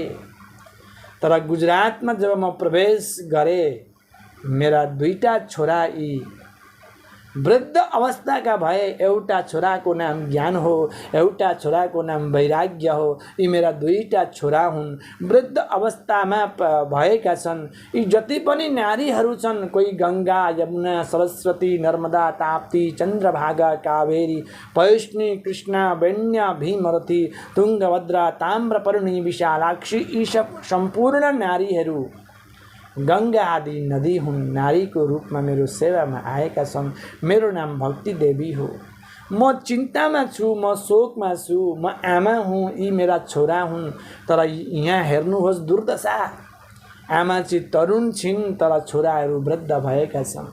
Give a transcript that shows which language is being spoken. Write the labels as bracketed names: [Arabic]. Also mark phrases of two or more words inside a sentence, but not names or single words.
[Nepali] तर गुजरातमा जब म प्रवेश गरे, मेरा दुईटा छोरा यी वृद्ध अवस्थाका भए एउटा छोराको नाम ज्ञान हो, एउटा छोराको नाम वैराग्य हो। यी मेरा दुईटा छोरा हुन्। वृद्ध अवस्थामा भएका छन् यी जति पनि नारीहरू छन्, कोही गङ्गा, यमुना, सरस्वती, नर्मदा, ताप्ती, चन्द्रभागा, कावेरी, पयोष्णी, कृष्णा, वेण्या, भीमरथी, तुङ्गभद्रा, ताम्रपर्णी, विशालाक्षी, यी सब सम्पूर्ण नारीहरू गङ्गा आदि नदी हुन्। नारीको रूपमा मेरो सेवामा आएका छन्। मेरो नाम भक्ति देवी हो। म चिन्तामा छु, म शोकमा छु, म आमा हुँ, यी मेरा छोरा हुन्। तर यहाँ हेर्नुहोस् दुर्दशा, आमा चाहिँ तरुण छिन् तर छोराहरू वृद्ध भएका छन्।